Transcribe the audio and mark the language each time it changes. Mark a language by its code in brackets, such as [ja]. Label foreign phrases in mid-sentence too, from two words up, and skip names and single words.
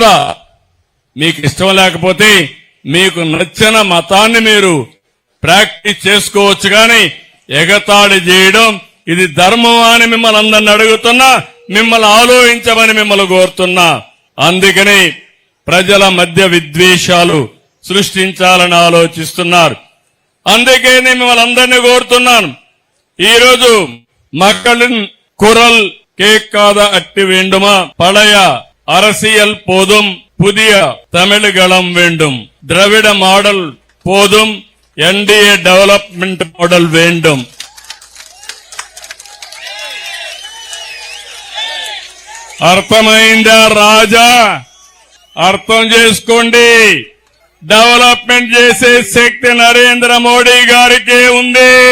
[te] మీకు ఇష్టం లేకపోతే మీకు నచ్చిన మతాన్ని మీరు ప్రాక్టీస్ చేసుకోవచ్చు, కానీ ఎగతాళి చేయడం ఇది ధర్మం అని మిమ్మల్ని అందరిని అడుగుతున్నా, మిమ్మల్ని ఆలోచించమని మిమ్మల్ని కోరుతున్నా. అందుకని ప్రజల మధ్య విద్వేషాలు సృష్టించాలని ఆలోచిస్తున్నారు. అందుకే నేను మిమ్మల్ని అందరినీ కోరుతున్నాను. [ta] ఈరోజు மக்களின் குரல் கேட்காத அட்டி வேண்டுமா, பழைய அரசியல் போதும், புதிய தமிழ்களம் வேண்டும், திராவிட மாடல் போதும், [en] NDA development model வேண்டும். [te] అర్థమైందా రాజా? అర్థం చేసుకోండి. డెవలప్మెంట్ చేసే శక్తి నరేంద్ర మోడీ గారికే ఉంది.